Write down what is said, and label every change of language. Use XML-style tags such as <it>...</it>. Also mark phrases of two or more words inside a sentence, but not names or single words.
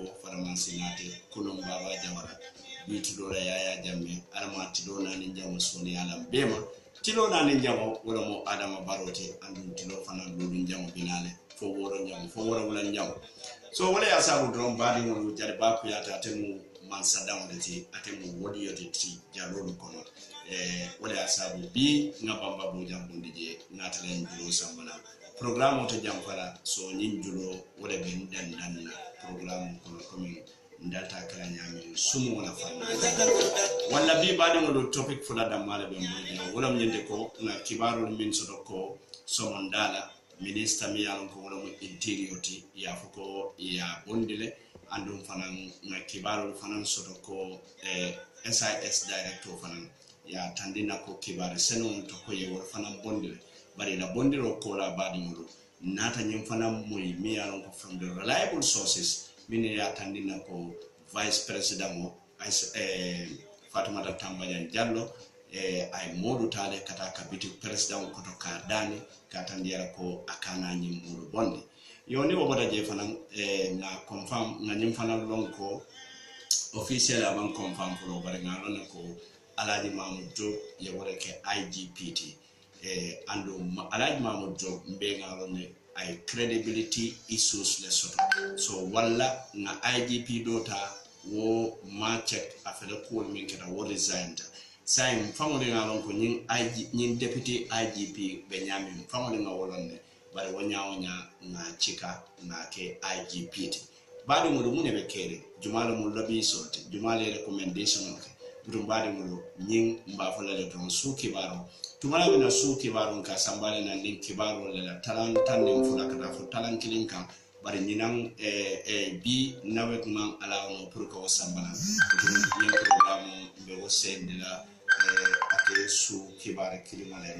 <man>faramansi nate kunun baba jawara bi tudora yaya jamme alama tidona ni jamu soni alam bema tilona ni jamu wala mo adama barote andun tilo fana lulun jamu binale fo wora wala nyam so wala ya sabu drum badi mo jare ba ku yata temu man sadam de ti atemu wodi yote ti jalolu kono wala ya sabu bi ngabamba bo jam bundi je natalen julo sambana programme to jam fala so nyin julo wala ben dan programme kono komi ndalta kala nyami sumu wala fana wala bi badi mo topic fula da mala be mo wala nyende ko na kibarul min soto ko somondala minister mi yalon ko wala mo interiority ya fuko ya bondile andum fanan na kibaro fanan soto ko SIS director fanan ya tandina ko kibare senon to ko ye wala fanan bondile bari la bondiro ko la badi mudo nata nyim fanan moy mi yalon ko</man> <en>from the reliable sources</en> <man>mini ya tandina ko</man> <en>vice president</en> <man>mo Fatoumata Tambayan Jallow ay modu tale kata kabiti president ko to kardani kata ndiara ko akana nyim mudu bondi yoni woboda je fanan na confirm na nyim fanan lon ko official aban confirm ko bare ngalon ko Alhaji Mahmoud Job ye wore ke IGPT ando Alhaji Mahmoud Job mbe ngalon ay</man> <en>credibility issues</en> <man>le soto so walla na IGP dota wo ma check afele ko min keta wo resigned sai mfango de ngalon ko nyin</man> <en>deputy IGP</en> <man>Benjamin mfango de ngawolonne bare wonya na chika na ke IGPT badi mo mu ne be kere jumala mu lobby sorti jumala recommendation ko dum badi mo nyin mba fola le don su kibaro tumala bina su kibaro ka sambale na link kibaro le la talan tan ne fula ka fo talan kilin kan bari nyinam bi nawet man ala no pour ko sambala dum yin programme be o sende la ate su kibare</man>